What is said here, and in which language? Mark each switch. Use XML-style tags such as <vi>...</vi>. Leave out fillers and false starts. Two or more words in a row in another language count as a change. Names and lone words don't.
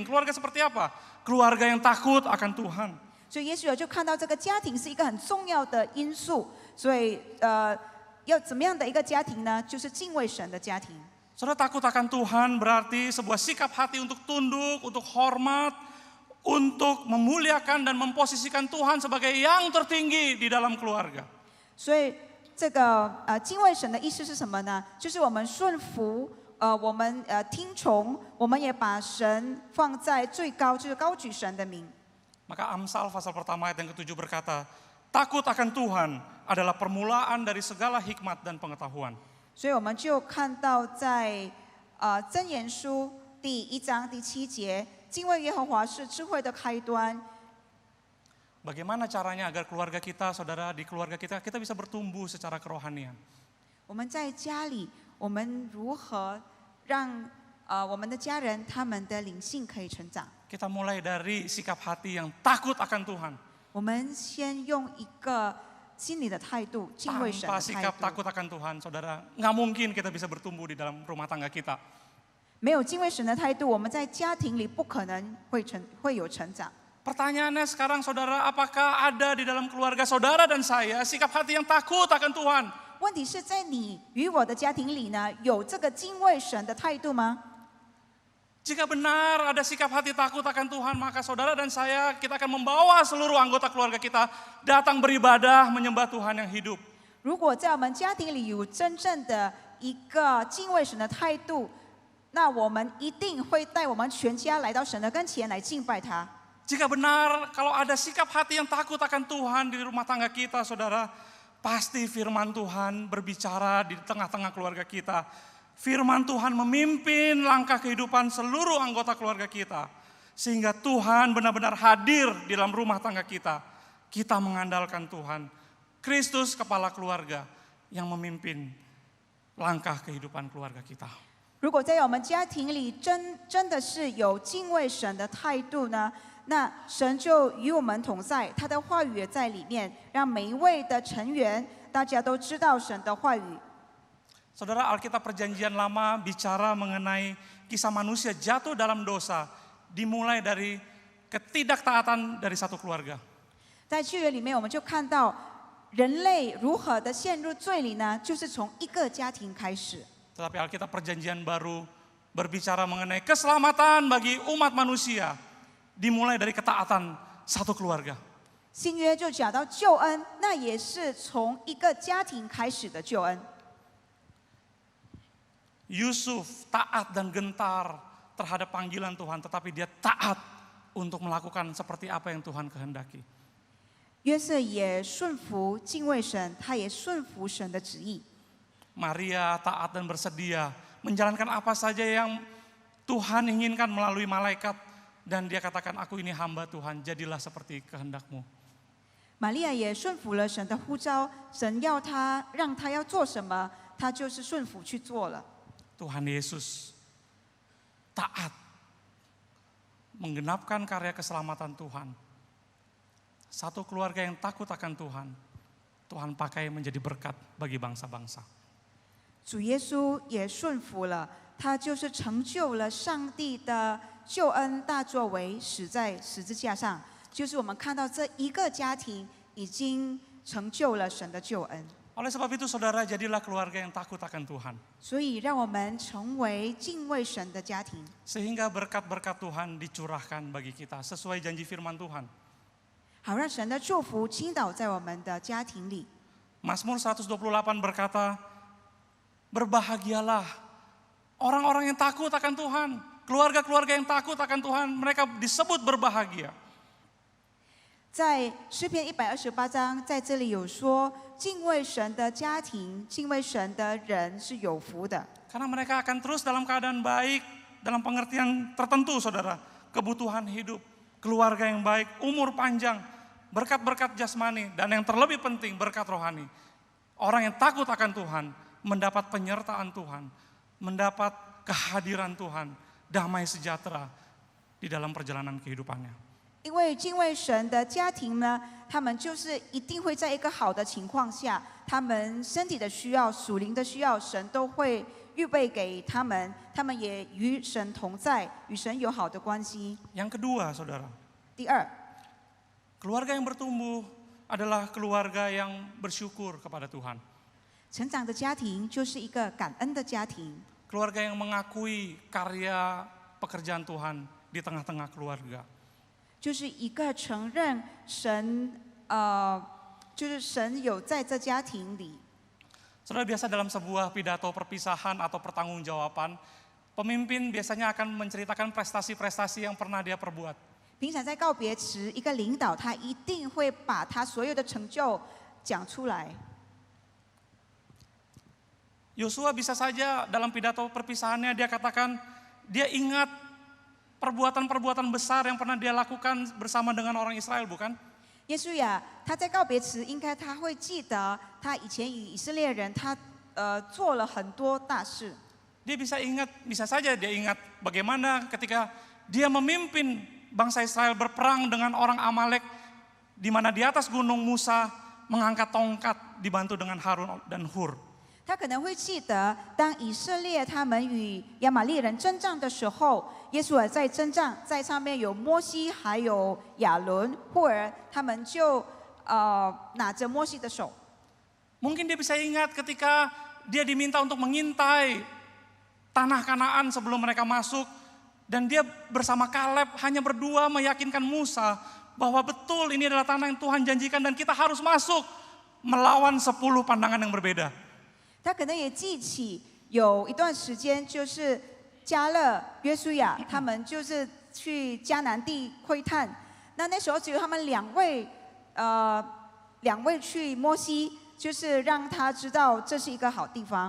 <id>Keluarga seperti apa? Keluarga yang takut akan Tuhan.</id> <zh>所以耶稣也就看到这个家庭是一个很重要的因素。所以要怎么样的一个家庭呢？就是敬畏神的家庭。</zh> <id>Saudara, takut akan Tuhan berarti sebuah sikap hati untuk tunduk, untuk hormat, untuk memuliakan dan memposisikan Tuhan sebagai yang tertinggi di dalam keluarga.</id> <zh>所以这个敬畏神的意思是什么呢？就是我们顺服。我们听从，我们也把神放在最高，就是高举神的名。</zh> <id>Maka Amsal pasal pertama ayat yang ke-7 berkata, takut akan Tuhan adalah permulaan dari segala hikmat dan pengetahuan.</id> <zh>所以我们就看到在箴言书第1章第7节，敬畏耶和华是智慧的开端。</zh> <id>Bagaimana caranya agar keluarga kita, saudara, di keluarga kita bisa bertumbuh secara kerohanian?</id> <zh>我们在家里，我们如何让我们的家人他们的灵性可以成长？</zh> <id>Kita mulai dari sikap hati yang takut akan Tuhan.</id> <zh>我们先用一个心理的态度，敬畏神</zh> <id>Tanpa</id> <zh>的态</zh> <id>sikap</id> <zh>度。</zh> <id>takut akan Tuhan, saudara, nggak mungkin kita bisa bertumbuh di dalam rumah tangga kita.</id> <zh>没有敬畏神的态度，我们在家庭里不可能会有成长。</zh> <id>Pertanyaannya sekarang, saudara, apakah ada di dalam keluarga saudara dan saya sikap hati yang takut akan Tuhan?</id> <zh>问题是在你与我的家庭里呢，有这个敬畏神的态度吗？</zh> <id>Jika benar ada sikap hati takut akan Tuhan, maka saudara dan saya, kita akan membawa seluruh anggota keluarga kita datang beribadah menyembah Tuhan yang hidup.</id> <zh>如果在我们家庭里有真正的一个敬畏神的态度，那我们一定会带我们全家来到神的跟前来敬拜他。</zh> <id>Jika benar kalau ada sikap hati yang takut akan Tuhan di rumah tangga kita, saudara, pasti firman Tuhan berbicara di tengah-tengah keluarga kita. Firman Tuhan memimpin langkah kehidupan seluruh anggota keluarga kita. Sehingga Tuhan benar-benar hadir di dalam rumah tangga kita. Kita mengandalkan Tuhan. Kristus kepala keluarga yang memimpin langkah kehidupan keluarga kita.</id> <zh>如果在我们家庭里真的是有敬畏神的态度呢，那神就与我们同在，他的话语也在里面，让每一位的成员大家都知道神的话语。</zh> <id>Saudara, Alkitab Perjanjian Lama bicara mengenai kisah manusia jatuh dalam dosa, dimulai dari ketidaktaatan dari satu keluarga.</id> <zh>在旧约里面，我们就看到人类如何的陷入罪里呢？就是从一个家庭开始。</zh> <id>Tetapi Alkitab Perjanjian Baru berbicara mengenai keselamatan bagi umat manusia, dimulai dari ketaatan satu keluarga.</id> <zh>新约就讲到救恩，那也是从一个家庭开始的救恩。</zh> <id>Yusuf taat dan gentar terhadap panggilan Tuhan, tetapi dia taat untuk melakukan seperti apa yang Tuhan kehendaki.</id> <zh>约瑟也顺服敬畏神，他也顺服神的旨意。</zh> <id>Maria taat dan bersedia menjalankan apa saja yang Tuhan inginkan melalui malaikat. Dan dia katakan, aku ini hamba Tuhan, jadilah seperti kehendakmu.</id> <zh>玛利亚也顺服了神的呼召，神要他让他要做什么，他就是顺服去做了。</zh> <id>Tuhan Yesus taat menggenapkan karya keselamatan Tuhan. Satu keluarga yang takut akan Tuhan, Tuhan pakai menjadi berkat bagi bangsa-bangsa.</id> <zh>主耶稣也顺服了，他就是成就了上帝的救恩大作为，死在十字架上。就是我们看到这一个家庭已经成就了神的救恩。</zh> <id>Oleh sebab itu saudara, jadilah keluarga yang takut akan Tuhan.</id> <zh>所以让我们成为敬畏神的家庭，</zh> <id>Sehingga berkat-berkat Tuhan dicurahkan bagi kita sesuai janji firman Tuhan.</id> <zh>好让神的祝福倾倒在我们的家庭里。</zh> <id>Mazmur 128 berkata, berbahagialah orang-orang yang takut akan Tuhan. keluarga-keluarga yang takut akan Tuhan, mereka disebut berbahagia.</id> <zh>在诗篇128章，在这里有说，敬畏神的家庭、敬畏神的人是有福的，</zh> <id>Karena mereka akan terus dalam keadaan baik, dalam pengertian tertentu saudara. Kebutuhan hidup, keluarga yang baik, umur panjang, berkat-berkat jasmani, dan yang terlebih penting berkat rohani. Orang yang takut akan Tuhan, mendapat penyertaan Tuhan, mendapat kehadiran Tuhan, damai sejahtera di dalam perjalanan kehidupannya.</id> <zh>因为敬畏神的家庭呢，他们就是一定会在一个好的情况下，他们身体的需要、属灵的需要，神都会预备给他们，他们也与神同在，与神有好的关系。</zh> <id>Yang kedua saudara,</id> <zh>第二，</zh> <id>keluarga yang bertumbuh adalah keluarga yang bersyukur kepada Tuhan.</id> <zh>成长的家庭就是一个感恩的家庭，</zh> <id>Keluarga yang mengakui karya pekerjaan Tuhan di tengah-tengah keluarga.</id> <zh>就是一个承认神，就是神有在这家庭里。</zh> <id>Saudara, biasa dalam sebuah pidato perpisahan atau pertanggungjawaban, pemimpin biasanya akan menceritakan prestasi-prestasi yang pernah dia perbuat.</id> <zh>平常在告别时，一个领导他一定会把他所有的成就讲出来。</zh> <id>Yosua bisa saja dalam pidato perpisahannya dia katakan, dia ingat perbuatan-perbuatan besar yang pernah dia lakukan bersama dengan orang Israel, bukan?</id> <zh>耶稣亚他在告别时，应该他会记得他以前与以色列人，他做了很多大事。</zh> <id>Dia bisa ingat, bisa saja dia ingat bagaimana ketika dia memimpin bangsa Israel berperang dengan orang Amalek, di mana di atas gunung Musa mengangkat tongkat dibantu dengan Harun dan Hur.</id> <zh>他可能会记得，当以色列他们与亚玛力人征战的时候，耶稣尔在征战，在上面有摩西还有亚伦、户尔，他们就拿着摩西的手。</zh> <id>Mungkin dia bisa ingat ketika dia diminta untuk mengintai tanah Kanaan sebelum mereka masuk, dan dia bersama Kaleb hanya berdua meyakinkan Musa bahwa betul ini adalah tanah yang Tuhan janjikan dan kita harus masuk melawan 10 pandangan yang berbeda.</id> <zh>他可能也记起有一段时间，就是加勒、约书亚他们就是去迦南地窥探，那时候只有他们两位去摩西，就是让他知道这是一个好地方。</zh>